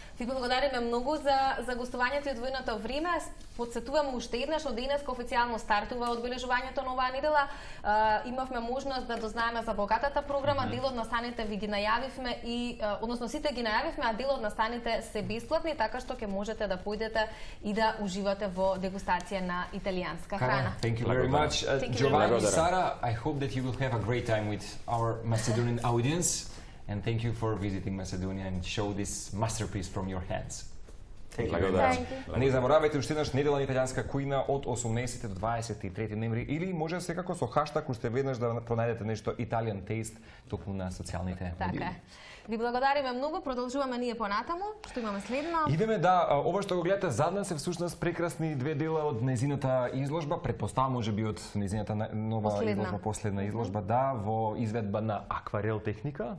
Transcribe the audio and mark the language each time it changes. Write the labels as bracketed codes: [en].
[mk] Ви благодариме многу за гостувањето и одвоеното време. Подсетувам уште еднаш, од денеска официјално стартува одбележувањето на оваа недела. Имавме можност да дознаеме за богатата програма, дел од настаните ви ги најавивме и односно сите ги најавивме, а дел од настаните се бесплатни, така што ќе можете да појдете и да уживате во дегустација на италијанска храна. [en] Thank you very much. Giovanni, Sara, I hope that you will have a great time with our Macedonian audience. And thank you for visiting Macedonia and show this masterpiece from your hands. Thank you very much. [mk] Не заборавајте уште еднаш недела на италијанска кујна од 18 до 23 ноември или може секако со хаштаг уште веднаш да пронајдете нешто Italian Taste токму на социјалните медии. Така е. Ви благодариме многу, продолжуваме ние понатаму. Што имаме следно? Идеме ова што го гледате зад нас е всушност прекрасни две дела од нејзината изложба, претпоставам можеби од нејзината нова изложба, последна изложба, во изведба на акварел техника.